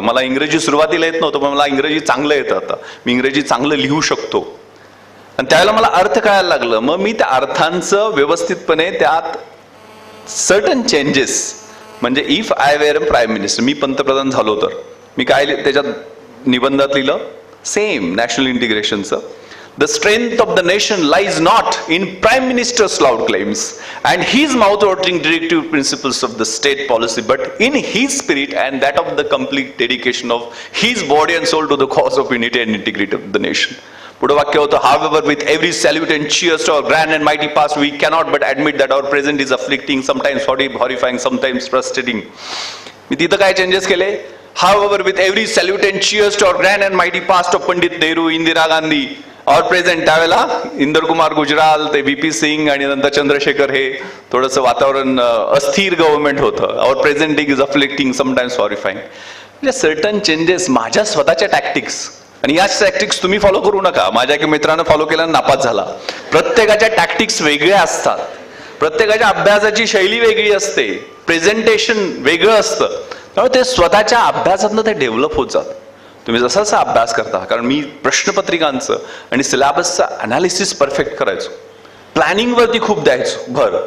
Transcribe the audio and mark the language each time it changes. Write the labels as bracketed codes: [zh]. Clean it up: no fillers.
[mr] मला इंग्रजी सुरुवातीला येत नव्हतं, पण मला इंग्रजी चांगलं येतं आता, मी इंग्रजी चांगलं लिहू शकतो आणि त्यावेळेला मला अर्थ कळायला लागलं. मग मी त्या अर्थांचं व्यवस्थितपणे त्यात सर्टन चेंजेस, म्हणजे [en] if I were a prime minister, [mr] मी पंतप्रधान झालो तर मी काय त्याच्यात निबंधात लिहिलं, same national इंटिग्रेशनचं. [en] The strength of the nation lies not in Prime Minister's loud claims and his mouth-watering directive principles of the state policy, but in his spirit and that of the complete dedication of his body and soul to the cause of unity and integrity of the nation. [mr] पुढे वाक्य होतं, [en] however, with every salute and cheers to our grand and mighty past, we cannot but admit that our present is afflicting, sometimes horrifying, sometimes frustrating. [mr] मी तिथं काय changes केले? [en] However, with every salute and cheers to our grand and mighty past of Pandit Nehru, Indira Gandhi, और present [mr] त्यावेळेला इंदर कुमार गुजराल ते VP Singh आणि नंतर चंद्रशेखर हे थोडंसं वातावरण अस्थिर गव्हर्नमेंट होतं. [en] और presenting is afflicting sometimes horrifying. [mr] म्हणजे सर्टन चेंजेस माझ्या स्वतःच्या टॅक्टिक्स आणि याच टॅक्टिक्स तुम्ही फॉलो करू नका. माझ्या एका मित्रानं फॉलो केल्यानं नापास झाला. प्रत्येकाच्या टॅक्टिक्स वेगळ्या असतात, प्रत्येकाच्या अभ्यासाची शैली वेगळी असते, प्रेझेंटेशन वेगळं असतं. त्यामुळे ते स्वतःच्या अभ्यासातनं ते डेव्हलप होत जात. तुम्ही जसा जसा अभ्यास करता, कारण मी प्रश्नपत्रिकांचं आणि सिलेबसचं अनालिसिस परफेक्ट करायचो, प्लॅनिंगवरती खूप द्यायचो भर.